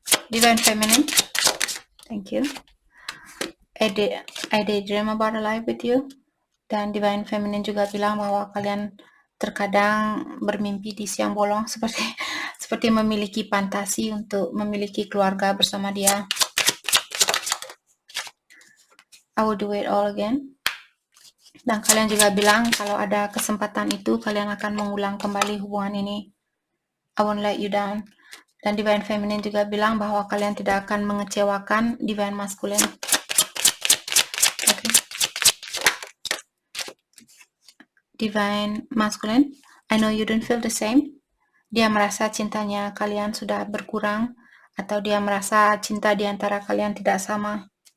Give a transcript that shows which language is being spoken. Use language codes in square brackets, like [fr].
[en] Divine feminine, thank you. I daydream about a life with you. [id] Dan divine feminine juga bilang bahwa kalian terkadang bermimpi di siang bolong seperti memiliki fantasi untuk memiliki keluarga bersama dia. [en] I will do it all again. [id] Dan kalian juga bilang kalau ada kesempatan itu kalian akan mengulang kembali hubungan ini. [en] I won't let you down. [id] Dan divine feminine juga bilang bahwa kalian tidak akan mengecewakan divine masculine. [en] Okay. Divine masculine, I know you don't feel the same. [id] Dia merasa cintanya kalian sudah berkurang, atau dia merasa cinta di antara kalian tidak sama.